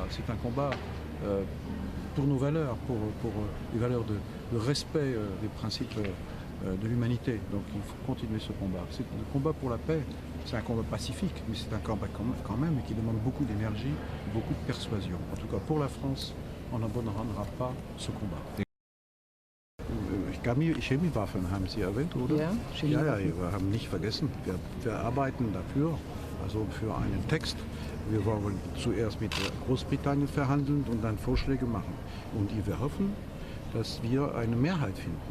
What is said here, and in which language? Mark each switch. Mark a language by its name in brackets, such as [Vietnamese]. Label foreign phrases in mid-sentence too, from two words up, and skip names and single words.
[French] C'est un combat pour nos valeurs, pour les valeurs de respect des principes de l'humanité. Donc il faut continuer ce combat. C'est le combat pour la paix, c'est un combat pacifique, mais c'est un combat quand même qui demande beaucoup d'énergie, beaucoup de persuasion. En tout cas pour la France, on n'abandonnera pas ce combat. [German] Chemiewaffen haben Sie erwähnt, oder? Ja, ja, wir haben nicht vergessen. Wir arbeiten dafür, also für einen Text. Wir wollen zuerst mit Großbritannien verhandeln und dann Vorschläge machen. Und wir hoffen, dass wir eine Mehrheit finden.